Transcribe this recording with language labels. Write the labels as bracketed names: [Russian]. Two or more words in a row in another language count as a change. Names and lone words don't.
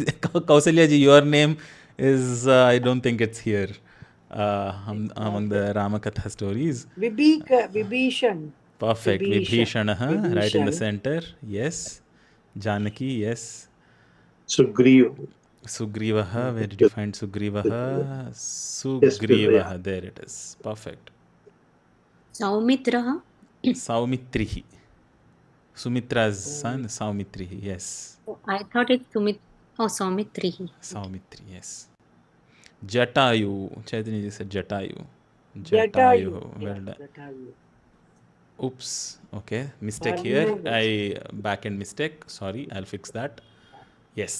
[English] Kausalya ji, your name is, I don't think it's here among the Ramakatha stories. Vibhishan. Perfect. Vibhishan. Vibhishanaha, right in the Vibhishan. center. Yes. Janaki, yes. Sugriva. Sugrivaha, where did you find Sugrivaha? Yes, Sugrivaha, there it is. Perfect. Saumitraha. Saumitrihi. Sumitra's son, Saumitrihi, yes. Oh, I thought it's Sumit. Oh, Saumitrihi. Saumitri, yes. Jatayu. Chaitanya ji said Jatayu. Jatayu. Well done. Jatayu. Oops. Okay. Mistake here. Back-end mistake. Sorry. I'll fix that. Yes.